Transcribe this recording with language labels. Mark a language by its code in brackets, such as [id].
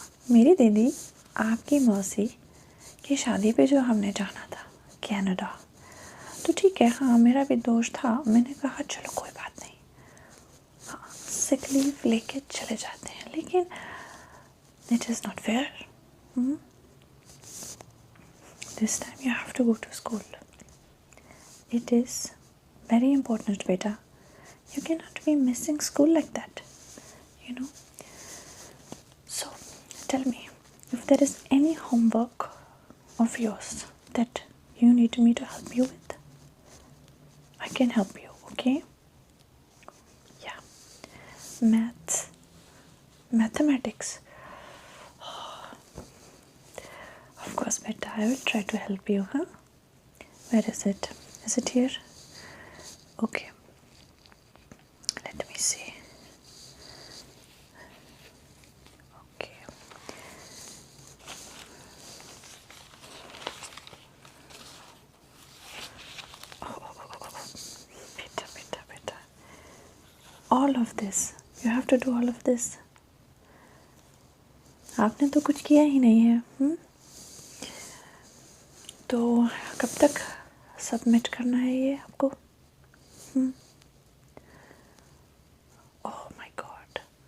[hi] मेरी दीदी, आपकी मौसी की शादी पे जो हमने जाना था कनाडा, तो ठीक है, हाँ मेरा भी दोस्त था, मैंने कहा चलो कोई बात नहीं, हाँ सिक लीव लेके चले जाते हैं, लेकिन [en] It is not fair. This time you have to go to school, it is very important beta, you cannot be missing school like that, you know. So tell me, if there is any homework of yours that you need me to help you with, I can help you, okay? Yeah, mathematics, of course beta, I will try to help you, huh? Where is it? Is it here? Okay, let me see. Okay, beta, all of this, you have to do all of this. [hi] आपने तो कुछ किया ही नहीं है। तो कब तक submit करना है ये आपको? [en] oh my god,